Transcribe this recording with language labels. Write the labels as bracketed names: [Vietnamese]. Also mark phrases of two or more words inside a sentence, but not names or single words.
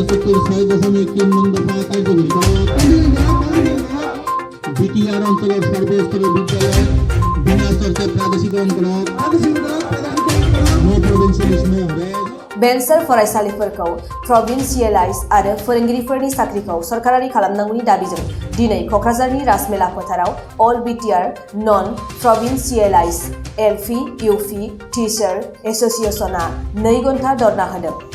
[Bangla] নীতির 6.3 নং দফা কার্যকরী বিটিআর অঞ্চলের সর্বস্তরের বিদ্যালয় বিনা শর্তে প্রাদেশিকরণ করা [English] No provincialism [Bodo] बेनसर फरायसालिफोरखौ प्रभिन्सियेलाइज आरो फोरोंगिरिफोरनि साख्रिखौ सरकारारि खालामनांगौनि दाबिजों दिनै कक्राझारनि राजमेला फोथाराव अल बिटिआर नन प्रभिन्सियेलाइज एलपि इउपि टिचार एसोसिएशनआ 2 घन्टा धरना होदों।